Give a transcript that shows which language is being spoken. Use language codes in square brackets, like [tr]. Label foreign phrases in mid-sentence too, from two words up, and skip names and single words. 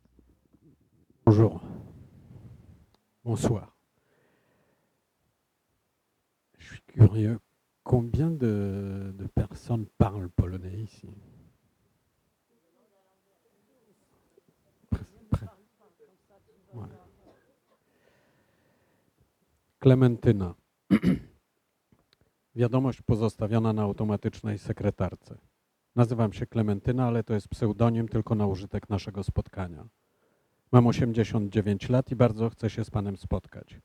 [fr] Bonjour. Bonsoir. Je suis curieux. Combien de personnes parlent polonais ici? Ouais. [pl] Klementyna. Wiadomość pozostawiona na automatycznej sekretarce. Nazywam się Klementyna, ale to jest pseudonim tylko na użytek naszego spotkania. Mam 89 lat i bardzo chcę się z panem spotkać.